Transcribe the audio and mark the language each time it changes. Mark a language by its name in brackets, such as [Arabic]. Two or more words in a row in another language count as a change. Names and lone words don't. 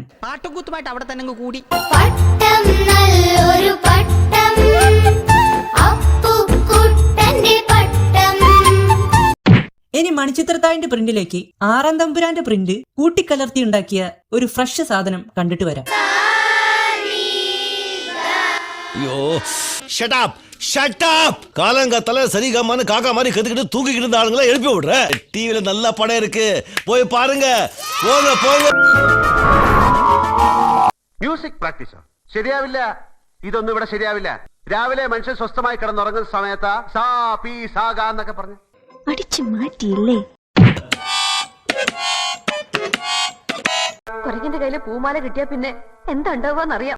[Malayalam] പാട്ടുകൂത്തുമായിട്ട് അവിടെ തന്നെ കൂടി. ഇനി മണിച്ചിത്രത്താഴിന്റെ പ്രിന്റിലേക്ക് 6-ാം തമ്പുരാന്റെ പ്രിന്റ് കൂട്ടിക്കലർത്തി ഉണ്ടാക്കിയ ഒരു ഫ്രഷ് സാധനം കണ്ടിട്ട് വരാം. [Tamil] காலங்காத்தால சரிகமான காக்கா மாதிரி கத்துக்கிட்டு தூக்கிக்கிட்டு இருந்த ஆளுங்களை எழுப்பி விடுற. டிவில நல்ல படம் இருக்கு, போய் பாருங்க. போங்க போங்க. [English] music practice [Malayalam] ശരിയാവില്ല. ഇതൊന്നും ഇവിടെ ശരിയാവില്ല. രാവിലെ മനുഷ്യൻ സ്വസ്ഥമായി കിടന്നുറങ്ങുന്ന സമയത്ത് സാ പി സാഗ എന്നൊക്കെ പറഞ്ഞു അടിച്ചു മാറ്റിയില്ലേ. കുരങ്ങിന്റെ കയ്യില് പൂമാല കിട്ടിയാ പിന്നെ എന്താ ഉണ്ടാവുകയെന്നറിയാം.